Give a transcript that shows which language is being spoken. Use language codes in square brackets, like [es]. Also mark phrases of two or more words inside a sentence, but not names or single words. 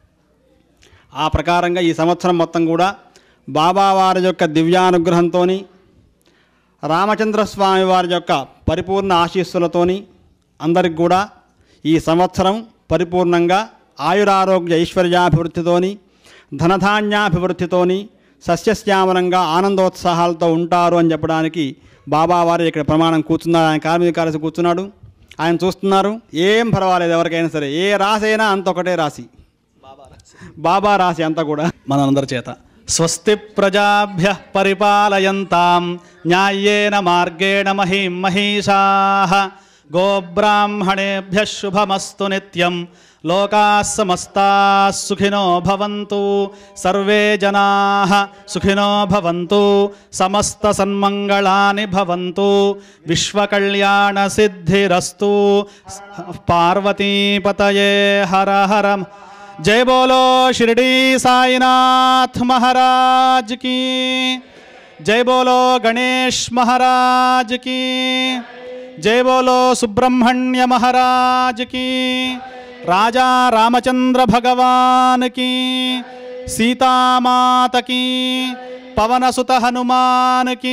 [te] ఆ ప్రకారంగా ఈ సంవత్సరం మొత్తం కూడా బాబావారి యొక్క దివ్యానుగ్రహంతో, రామచంద్రస్వామి వారి యొక్క పరిపూర్ణ ఆశీస్సులతోని అందరికి కూడా ఈ సంవత్సరం పరిపూర్ణంగా ఆయురారోగ్య ఐశ్వర్యాభివృద్ధితోని, ధనధాన్యాభివృద్ధితోని, సస్యశ్యామలంగా ఆనందోత్సాహాలతో ఉంటారు అని చెప్పడానికి బాబావారు ఇక్కడ ప్రమాణం కూర్చున్నారు. ఆయన కార్మిక కలిసి కూర్చున్నాడు, ఆయన చూస్తున్నారు. ఏం పర్వాలేదు, ఎవరికైనా సరే ఏ రాశి అయినా అంత ఒకటే రాశి, బాబా రాశి అంతా కూడా మనందరి చేత. [sa] స్వస్తి ప్రజాభ్యః పరిపాలయంతాం న్యాయేన మార్గేణ మహీం మహీషాః, గోబ్రాహ్మణేభ్యః శుభమస్తు నిత్యం, లోకాः సమస్తాः సుఖినో భవంతు, సర్వే జనాः సుఖినో భవంతు, సమస్త సన్మంగళాని భవంతు, విశ్వకళ్యాణ సిద్ధిరస్తు. పార్వతీపతయే హర హర. [hi] जय बोलो शिरडी साईनाथ महाराज की, जय बोलो गणेश महाराज की, जय बोलो सुब्रह्मण्य महाराज की, राजा रामचंद्र भगवान की, सीता माता की, पवन सुत हनुमान की।